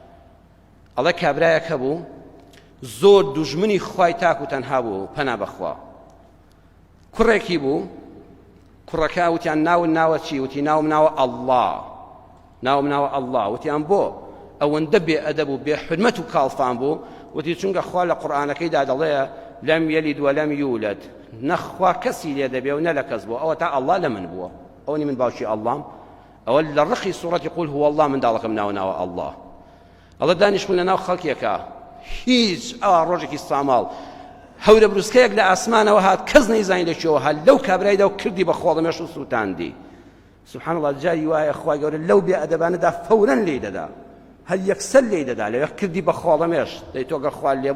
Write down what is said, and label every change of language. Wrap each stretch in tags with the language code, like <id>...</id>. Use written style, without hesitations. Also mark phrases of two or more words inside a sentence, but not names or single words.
<ckb>ئەڵێ کابرایەکە بوو زۆر دوژمنی خوای تاک و تەنها بوو پەنا بەخوا کوڕێکی بوو کوڕەکە وتیان ناوە چی وتی ناوم ناوە ئەڵڵا ناوم ناوە ئەڵڵا وتیان بۆ ئەوەندە بێ ئەدەب و بێ حرمەت و کاڵفان بوو وتی چونکە خوا لە قورئانەکەیدا دەڵێ</ckb> <ar>لەم یەلید وەلەم یولد</ar> <ckb>نەخوا کەسی لێ دەبێ و نە لە کەس بووە ئەوە تا ئەڵڵا لە من بووە ئەوەنی من باوکی ئەڵڵام ئەوە لە ڕخی سوورەتی</ckb> <ar>قول هو الله</ar> <ckb>منداڵەکەم ناوە ئەڵڵا ئەڵە دانیشتبوون لە ناو خەڵکێکە هیچ ئەوە ڕۆژێکی ساماڵ هەورە بروسکەیەک لە ئاسمانەوە هات کەس نەیزانی لەکوێوە هات لەو کابرایدا و کردی بە خۆڵەمێش و سووتاندی</ckb> <ar>سبحان الله</ar> <ckb>جاری وایە خوای گەورە لەو بێ ئەدەبانەدا فەورەن لێی دەدا هەر یەکسەر لێی دەدا لەوێ کردی بە خۆڵەمێش دەی تۆ گەر خوا لێ</ckb>